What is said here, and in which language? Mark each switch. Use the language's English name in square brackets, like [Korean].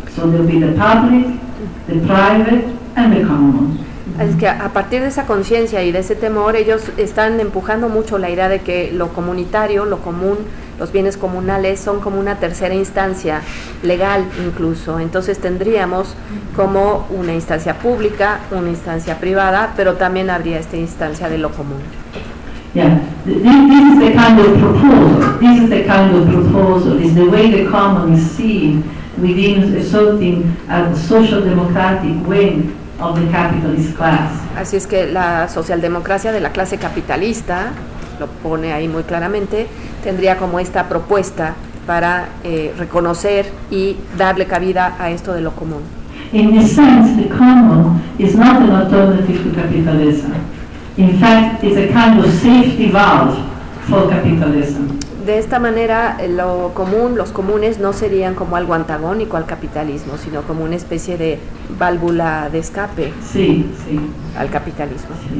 [English] So there will be the public, the private, and the commons. [Spanish] Es que a partir de esa conciencia y de ese temor, ellos están empujando mucho la idea de que lo comunitario, lo común, los bienes comunales son como una tercera instancia legal incluso. Entonces tendríamos como una instancia pública, una instancia privada, pero también habría esta instancia de lo común. [English] Yeah, this is the kind of proposal. This is the kind of proposal. It's the way the common is seen within a certain social democratic way of the capitalist class. [Spanish] Así es que la socialdemocracia de la clase capitalista, lo pone ahí muy claramente, tendría como esta propuesta para reconocer y darle cabida a esto de lo común. [English] In this sense, the common is not an alternative to capitalism. In fact, it's a kind of safety valve for capitalism. [Spanish] De esta manera, lo común, los comunes, no serían como algo antagónico al capitalismo, sino como una especie de válvula de escape al capitalismo.